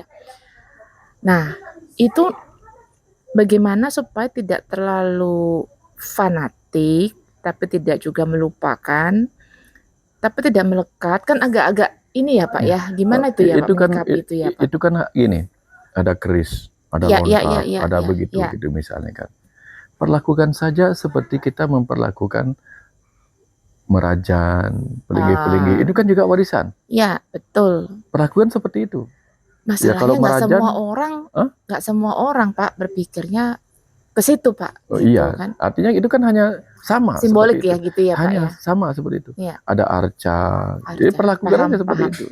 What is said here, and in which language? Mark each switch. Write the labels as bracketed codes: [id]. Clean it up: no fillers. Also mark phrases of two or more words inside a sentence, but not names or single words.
[id] Nah, itu bagaimana supaya tidak terlalu fanatik, tapi tidak juga melupakan, tapi tidak melekat, kan agak-agak ini ya Pak ya. Gimana itu ya Pak menyikapi itu ya Pak? Itu kan gini, ada keris, ada lontar, ada begitu gitu misalnya kan. Perlakukan saja seperti kita memperlakukan merajan, pelinggih-pelinggih. Itu kan juga warisan. Ya, betul. Perlakuan seperti itu. Masalahnya ya, kalau merajan, nggak semua orang Pak berpikirnya ke situ Pak. Oh, gitu, iya, kan? Artinya itu kan hanya sama. Simbolik ya gitu ya Pak hanya ya. Sama seperti itu. Ya. Ada arca. Jadi perlakukan aja seperti itu.